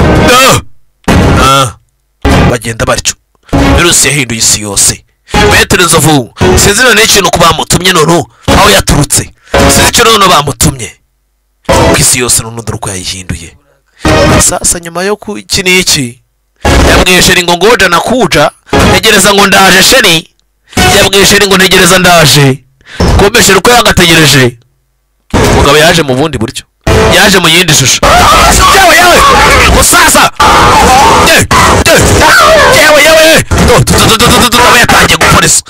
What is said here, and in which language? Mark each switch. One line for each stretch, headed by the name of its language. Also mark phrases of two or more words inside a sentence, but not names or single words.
Kinyarwanda: Ah! Ah! Bagenda batyo. Virusi yahinduye isi yose. Petero Nzovu, sinzi none ikintu ku bamutumye noneho, aho yaturutse. Sinzi icyo noneho bamutumye. Ku isi yose noneho dore uko yayihinduye. Sasa nyuma yo ku iki n'iki, yabwiye Sheri ngo ngoja
Swahili: na kuja,
Kinyarwanda: ntegereza ngo ndaje Sheri. Yabwiye Sheri ngo ntegereza ndaje. Kumbe Sheri uko yagategereje, umugabo yaje mu bundi buryo. Yaje mu yindi shusho. Yewe, yewe! Musaza! Ye, ye! Yewe, yewe! Do, do, do, do, do, do, do, do, nawe yatangiye gupolisa.